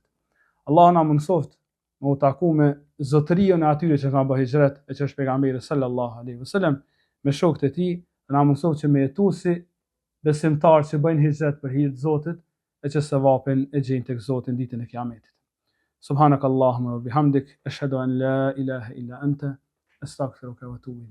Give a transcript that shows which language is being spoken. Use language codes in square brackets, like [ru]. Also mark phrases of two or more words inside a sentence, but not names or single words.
[sq] Allah na mundsoft me u taku me zotërinë e atyre që kanë bërë hijret, e që është pejgamberi [ar] صلى الله عليه وسلم, [sq] me shokët e tij, na mundsoft që me jetu si besimtar që bëjnë hijret për hir të Zotit, e që sevapin e gjejnë tek Zoti në ditën e Kiametit. [ar] سبحانك اللهم وبحمدك، أشهد أن لا إله إلا أنت، أستغفرك وأتوب إليك.